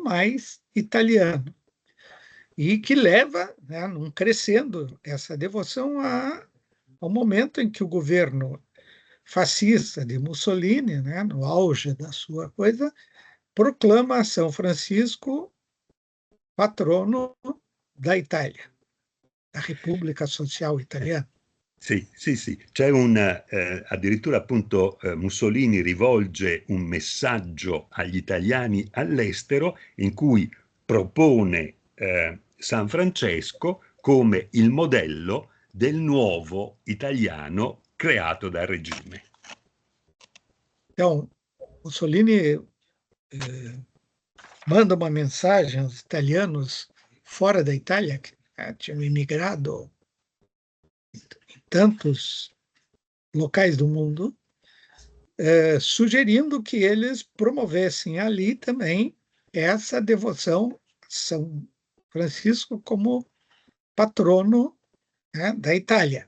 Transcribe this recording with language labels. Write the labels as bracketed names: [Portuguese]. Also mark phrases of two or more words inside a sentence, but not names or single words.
[Portuguese] mais italiano, e que leva, né, num crescendo essa devoção ao momento em que o governo fascista de Mussolini, né, no auge da sua coisa, proclama São Francisco patrono da Itália, da Repubblica Social Italiana. [Italian] Sì, c'è addirittura appunto Mussolini rivolge un messaggio agli italiani all'estero in cui propone San Francesco come il modello del nuovo italiano creato dal regime. [Portuguese] Então, Mussolini manda uma mensagem aos italianos fora da Itália, que tinham imigrado em tantos locais do mundo, sugerindo que eles promovessem ali também essa devoção a São Francisco como patrono, né, da Itália.